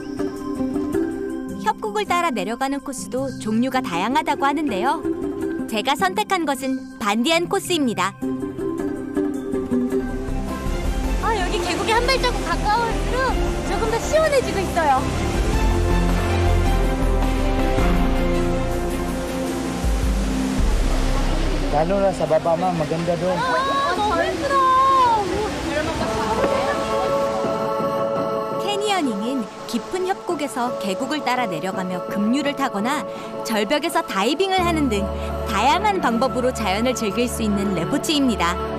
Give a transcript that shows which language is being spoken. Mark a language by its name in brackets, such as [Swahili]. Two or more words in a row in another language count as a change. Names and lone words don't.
[Korean] 협곡을 따라 내려가는 코스도 종류가 다양하다고 하는데요. 제가 선택한 것은 반디안 코스입니다. 여기 계곡에 한 발자국 가까울수록 조금 더 시원해지고 있어요. [Filipino] Lalo na sa baba ma'am, maganda doon. [Korean] 너무 힘들어. 캐니어닝은 깊은 협곡에서 계곡을 따라 내려가며 급류를 타거나 절벽에서 다이빙을 하는 등 다양한 방법으로 자연을 즐길 수 있는 레포츠입니다.